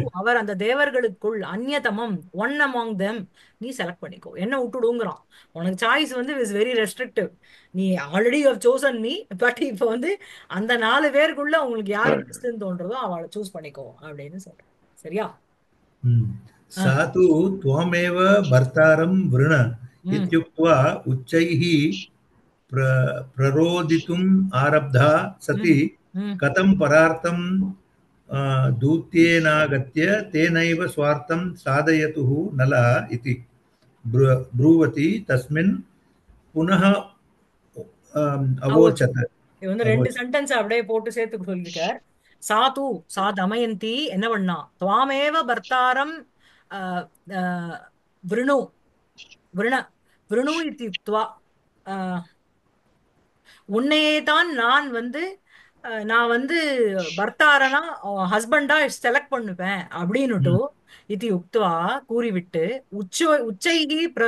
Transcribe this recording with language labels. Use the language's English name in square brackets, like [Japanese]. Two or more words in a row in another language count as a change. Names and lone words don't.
[Tamil] அவர் அந்த தேவர்களுக்குள் அந்யதமம் [English] one among them [Tamil] நீ செலக்ட் பண்ணிக்கோ, என்ன விட்டுடுங்கிறான். உனக்கு சாய்ஸ் வந்து [English] is very restrictive. [Tamil] நீ [English] already you chosen me, but [Tamil] இப்போ வந்து அந்த 4 பேருக்குள்ள உங்களுக்கு யாரு பெஸ்ட்னு தோன்றதோ அவளை சூஸ் பண்ணிக்கோ அப்படின்னு சொல்றேன். சரியா? [Sanskrit] सा तु त्वमेव भर्तारं वृण ம் इत्युक्त्वा उच्चैः प्ररोदितुम् आरब्धा सति ம் ம் कथं परार्थं दूत्येनागत्य तेनैव स्वार्थं साधयतुः नलः इति ब्रूवति तस्मिन् पुनः அவோச்சத். अवोचत्. [Tamil] இது வந்து 2 சென்டென்ஸ் அப்படியே போட்டு சேர்த்து சொல்லிருக்கார். [Sanskrit] सा तु सा [Tamil] தமயந்தி என்ன பண்ணா, [Sanskrit] त्वामेव भर्तारम् अह्, अह्, वृणु वृण वृणु इत्युक्त्वा, [Tamil] அஹ், உன்னையே தான் நான் வந்து நான் வந்து பர்த்தாரனா ஹஸ்பண்டா செலக்ட் பண்ணுவேன் அப்படின்னுட்டு இது யுக்துவா கூறிவிட்டு உச்சைகி